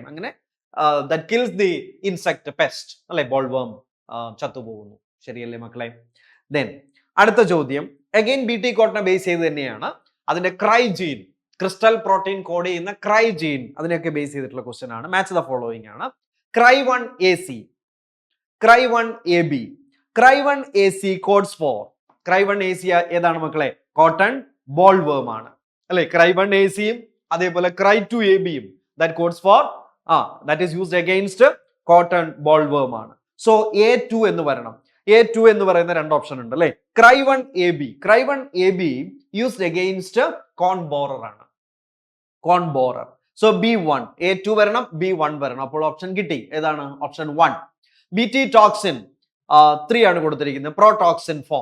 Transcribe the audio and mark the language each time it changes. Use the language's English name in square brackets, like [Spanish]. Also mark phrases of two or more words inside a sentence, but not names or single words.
[English] അങ്ങനെ that kills the insect pest അല്ലെ. [Malayalam] ബോൾവർം ചത്തുപോകുന്നു. ശരിയല്ലേ മക്കളെ? ദെൻ അടുത്ത ചോദ്യം അഗൈൻ BT കോട്ടനെ ബേസ് ചെയ്ത് തന്നെയാണ്. അതിന്റെ [English] cry gene, crystal protein code [Malayalam] ചെയ്യുന്ന [English] cry gene, [Malayalam] അതിനെയൊക്കെ ബേസ് ചെയ്തിട്ടുള്ള ക്വസ്റ്റ്യൻ ആണ്. [English] match the following ആണ്. Cry1AC, Cry1AB, Cry1AC codes for, Cry1AC [Malayalam] ഏതാണ് മക്കളെ? [English] cotton bollworm [Malayalam] ആണ് അല്ലെ. [English] Cry1AC [Malayalam] യും അതേപോലെ Cry2AB യും [English] that codes for that is used against cotton bollworm ആണ്. [Malayalam] സോ A2 എന്ന് വരണം. A2 എന്ന് പറയുന്ന 2 ഓപ്ഷൻ ഉണ്ട് അല്ലെ. [English] Cry1AB used against corn borer ആണ്. corn borer. [Malayalam] സോ B1, A2 വരണം, B1 വരണം. അപ്പോൾ ഓപ്ഷൻ കിട്ടി. ഏതാണ്? ഓപ്ഷൻ 1. [English] BT toxin [Malayalam] 3 ആണ് കൊടുത്തിരിക്കുന്നത്. [English] protoxin form.